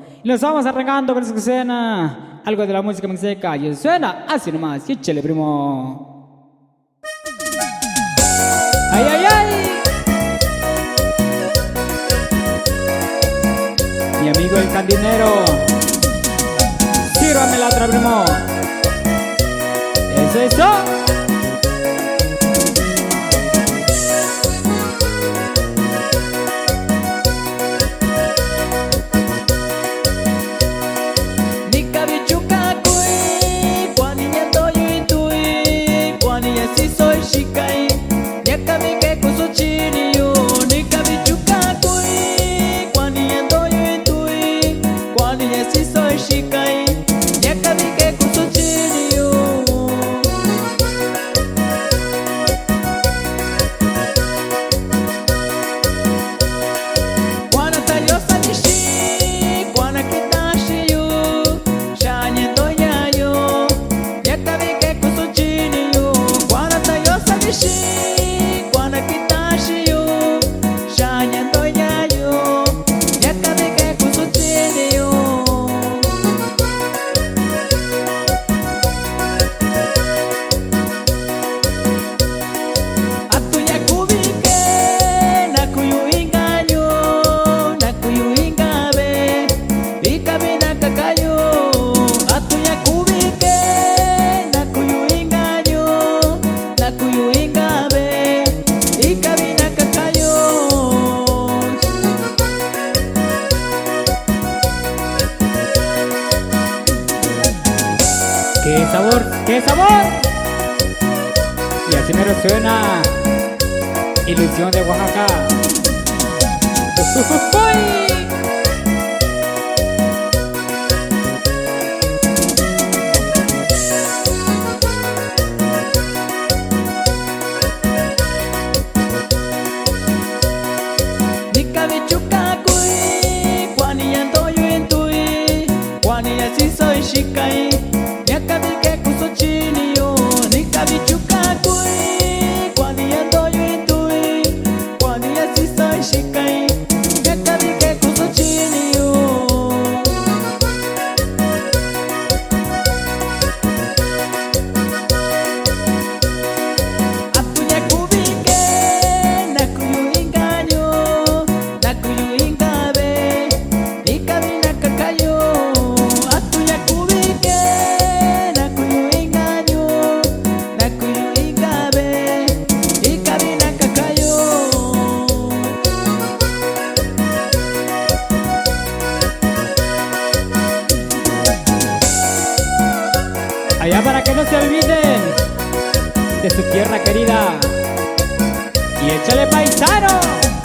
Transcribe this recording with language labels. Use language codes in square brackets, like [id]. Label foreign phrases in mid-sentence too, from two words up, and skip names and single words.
[es] Y nos vamos arrancando con eso que suena, algo de la música mixteca, y suena así nomás, y échale, primo. ¡Ay, ay, ay! Mi amigo el Candinero, sírvame la otra, primo. Eso, eso. [mix] Nika bichuka kui, kwani nyendo yuitui, kwani yesi soy shikai, nyaka mike kusu chini yu. Nika bichuka kui, kwani nyendo yuitui, kwani yesi soy shikai, nyaka mike kusu chini yu. Kwana taliosa nishi, kwana kitashi yu. Shanyendo nyayo, nyaka mike kusu chini yu. Kwana taliosa nishi, kwana kitashi yu. Shanyendo nyayo, nyaka mike kusu chini yu. Atunya kubike, nakuyu inganyo, nakuyu ingabe, ikabina kakayo. Atunya kubike, nakuyu inganyo, nakuyu ingabe, ikabina kakayo. [es] ¡Qué sabor! ¡Qué sabor! Y así mero suena Ilusión de Oaxaca. ¡Uy! [mix] Nika bichuka kui, kwani yando yuintui, kwani yasi soy shikai, nyaka mike kusu chini yu. Nika bichuka kui, kwani yando yuintui, kwani yasi soy shikai, nyaka mike kusu chini yu. Atunya kubike, nakuyu inganyo, nakuyu ingabe, ikabina kakayo. Atunya kubike, nakuyu inganyo, nakuyu ingabe, ikabina kakayo. [es] Allá para que no se olviden de su tierra querida. Y échale, paisano.